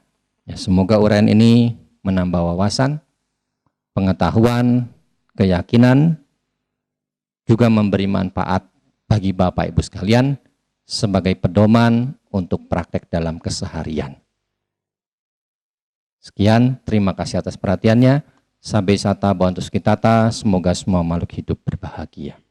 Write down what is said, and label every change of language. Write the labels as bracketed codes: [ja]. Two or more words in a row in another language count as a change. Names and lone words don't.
[id] Ya, semoga uraian ini menambah wawasan, pengetahuan, keyakinan, juga memberi manfaat bagi Bapak Ibu sekalian sebagai pedoman untuk praktek dalam keseharian. Sekian, terima kasih atas perhatiannya. [pi] Sabbe sata bhavantu sukhitata, [id] semoga semua makhluk hidup berbahagia.